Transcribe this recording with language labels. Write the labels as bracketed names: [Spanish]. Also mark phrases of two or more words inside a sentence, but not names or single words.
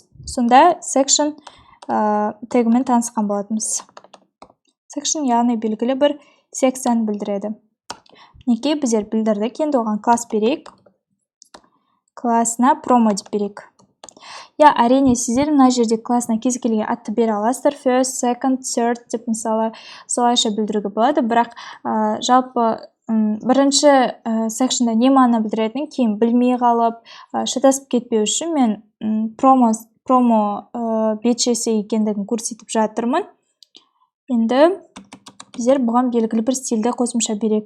[Kazakh] Сонда section тегімен танысқан болатынбыз. Section яғни белгілі бір секцияны білдіреді. Мінекей біздер білдірдік, енді оған класс берейік. классына promo деп берейік. Я, әрине, сіздер мына жерде классына кез келген атты бере аласыздар. [English] First, second, third [Kazakh] деп мысалы солайша білдіруге болады. Бірақ жалпы бірінші секшнда не мағына білдіретінін кейін білмей қалып, шатасып кетпеу үшін мен промо бетшесі екендігін көрсетіп жатырмын. Енді біздер бұған белгілі бір стильді қосымша берейік.